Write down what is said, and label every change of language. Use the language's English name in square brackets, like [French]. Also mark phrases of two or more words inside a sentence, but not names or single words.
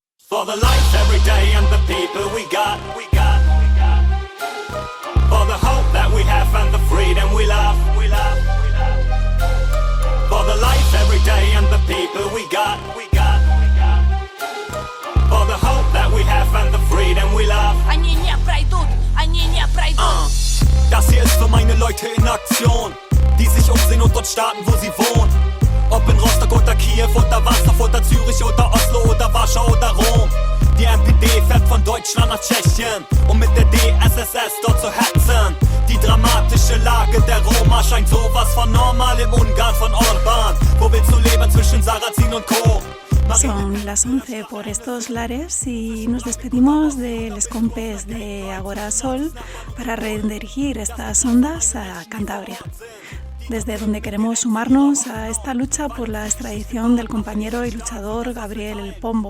[English] For the life every day and the people we got. For the hope that we have and the freedom we love. For the life every day and the people we got. For the hope that we have and the freedom we love. [German] Das hier ist für meine Leute in Aktion, die sich umsehen und dort starten, wo sie wohnen. Ob in Rostock oder Kiew oder Warschau oder Zürich oder Oslo oder Warschau oder Rom. Die NPD fährt von Deutschland nach Tschechien, um mit der DSSS dort zu hetzen. Die dramatische Lage der Roma scheint sowas von normal im Ungarn von Orban. Wo willst du leben zwischen Sarrazin und Co.? [Spanish] Son las 11 por estos lares y nos despedimos de Les Compes de Agora Sol para redirigir estas ondas a Cantabria, desde donde queremos sumarnos a esta lucha por la extradición del compañero y luchador Gabriel El Pombo.